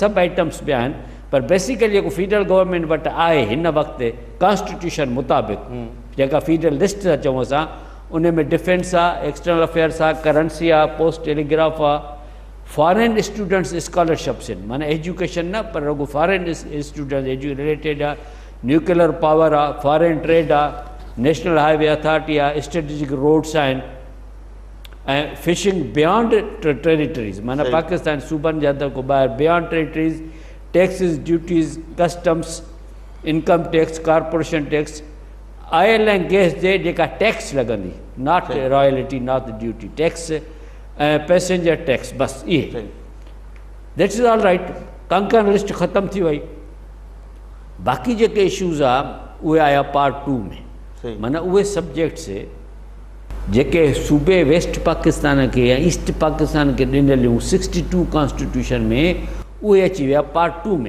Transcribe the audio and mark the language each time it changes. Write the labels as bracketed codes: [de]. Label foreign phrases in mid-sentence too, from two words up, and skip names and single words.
[sd] सभु आइटम्स ॿिया आहिनि, पर बेसिकली जेको [en] federal government [sd] वटि आहे हिन वक़्तु कॉन्स्टिट्यूशन मुताबिक़, जेका [en] federal list [sd] था चऊं असां, उन में डिफेंस आहे, [en] external affairs [sd] आहे, करंसी आहे, [en] post telegraph [sd] आहे, [en] foreign students scholarships [sd] आहिनि, माना एजुकेशन न पर रुगो [en] foreign students related [sd] आहे, [en] nuclear power [sd] आहे, [en] foreign trade [sd] आहे, नेशनल हाईवे अथॉरिटी आहे, [en] strategic roads [sd] आहिनि, ऐं [en] fishing beyond territories, [sd] माना पाकिस्तान सूबनि जे अंदरि को ॿाहिरि [en] beyond territories, [sd] टैक्सिस, [en] duties, customs, income tax, corporation tax, [sd] ऑयल ऐं गैस जे जेका टैक्स लॻंदी, [en] not royalty, not duty, tax [sd] ऐं [en] passenger tax, [sd] बसि इहे। [en] that's is all right. [sd] कंकन लिस्ट ख़तमु थी वई। बाक़ी जेके इशूज़ आहे उहे आया पार्ट 2 में, माना उहे सब्जेक्ट्स जेके सूबे वेस्ट पाकिस्तान खे या ईस्ट पाकिस्तान खे ॾिनल हुयूं 62 कॉन्स्टिट्यूशन में, उहे अची विया पार्ट 2 में।